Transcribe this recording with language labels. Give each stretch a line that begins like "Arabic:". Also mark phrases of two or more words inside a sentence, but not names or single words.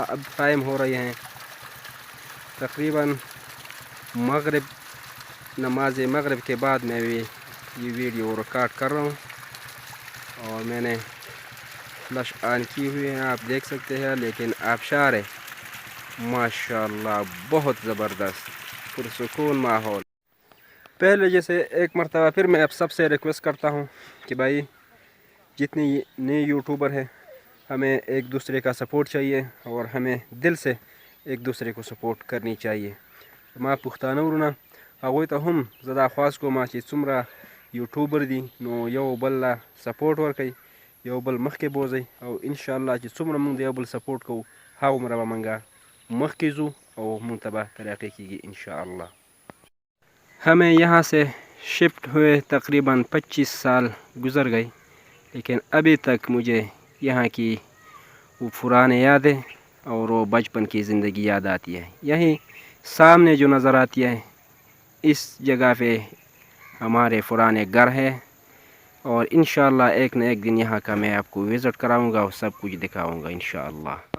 Urdu: اب ٹائم ہو رہے ہیں تقریباً مغرب، نماز مغرب کے بعد میں بھی یہ ویڈیو ریکارڈ کر رہا ہوں اور میں نے
English: flash on
Urdu: کی ہوئی ہیں، آپ دیکھ سکتے ہیں، لیکن آبشار ہے ماشاءاللہ بہت زبردست پرسکون ماحول۔ پہلے جیسے ایک مرتبہ پھر میں اب سب سے ریکویسٹ کرتا ہوں کہ بھائی جتنے نئے یوٹیوبر ہیں ہمیں ایک دوسرے کا سپورٹ چاہیے اور ہمیں دل سے ایک دوسرے کو سپورٹ کرنی چاہیے۔
Pashto: ما پښتانه ورونه هغوی ته هم زه دا خواست کوم چې څومره یوټیوبر دي نو یو بل له سپورټ ورکوي، یو بل مخکې بوځئ او انشاءالله چې څومره موږ د یو بل سپورټ کوو هغومره به موږ مخکې ځو او موږ ته به ترقی کیږي انشاءالله۔
Urdu: ہمیں یہاں سے شفٹ ہوئے تقریباً 25 سال گزر گئے، لیکن ابھی تک مجھے یہاں کی وہ پرانے یادیں اور وہ بچپن کی زندگی یاد آتی ہے۔ یہیں سامنے جو نظر آتی ہے اس جگہ پہ ہمارے پرانے گھر ہے اور انشاءاللہ ایک نہ ایک دن یہاں کا میں آپ کو وزٹ کراؤں گا اور سب کچھ دکھاؤں گا انشاءاللہ۔